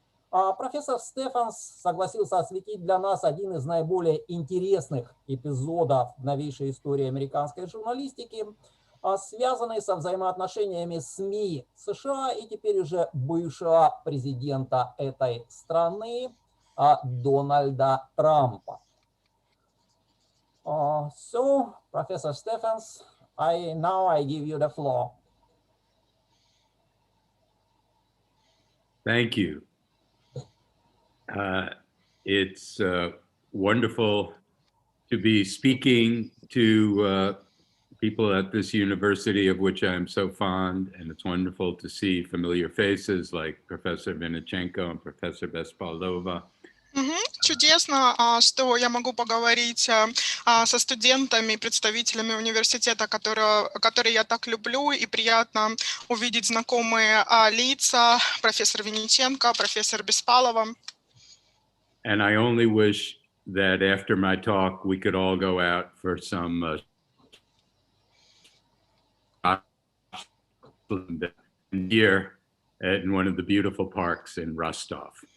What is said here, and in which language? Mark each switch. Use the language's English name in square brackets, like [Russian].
[Russian] Профессор Стефенс согласился осветить для нас один из наиболее интересных эпизодов в новейшей истории американской журналистики. связанный со взаимоотношениями СМИ США и теперь уже бывшего президента этой страны Дональда Трампа. [English] So, Professor Stephens, now I give you the floor. Thank you. It's wonderful to be speaking to people at this university of which I'm so fond, and it's wonderful to see familiar faces like Professor Vinichenko and Professor Bespalova. [Russian] Чудесно, что я могу поговорить со студентами, представителями университета, который я так люблю, и приятно увидеть знакомые лица, профессор Винниченко, профессор Беспалова. [English] And I only wish that after my talk, we could all go out for some beer in one of the beautiful parks in Rostov.